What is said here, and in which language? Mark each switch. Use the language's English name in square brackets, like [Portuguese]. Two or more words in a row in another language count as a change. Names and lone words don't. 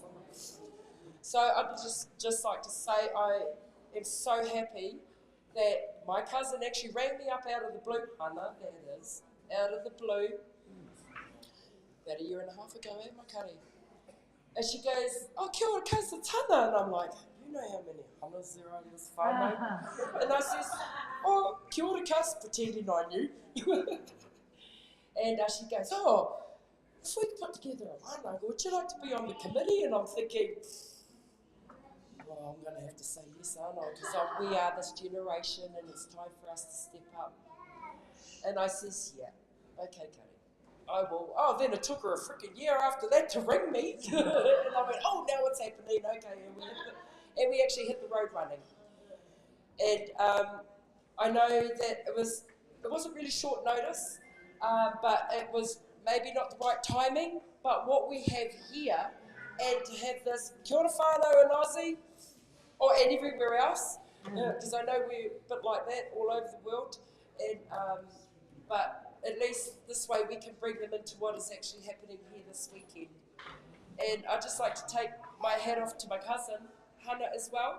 [English] So I'd just like to say I am so happy that my cousin actually rang me up out of the blue, Hannah, that is, out of the blue, about 1.5 years ago, my curry. And she goes, [Māori] oh, kia ora kousa tana. [English] And I'm like, you know how many Hannas there are in this whānau? And I says, oh, [Māori] kia ora [English] kousa, pretending I knew. And she goes, oh, if we could put together a whānau, would you like to be on the committee? And I'm thinking, well, I'm going to have to say yes, aren't I? Because we are this generation and it's time for us to step up. And I says, yeah, okay, Kari, I will. Oh, then it took her a freaking year after that to ring me. And I went, oh, now it's happening, okay. And we actually hit the road running. And I know that it wasn't really short notice, but it was maybe not the right timing. But what we have here, and to have this [Māori] kia ora whānau [English] in Aussie, and everywhere else, because I know we're a bit like that all over the world, and but at least this way we can bring them into what is actually happening here this weekend. And I'd just like to take my hat off to my cousin, Hannah, as well.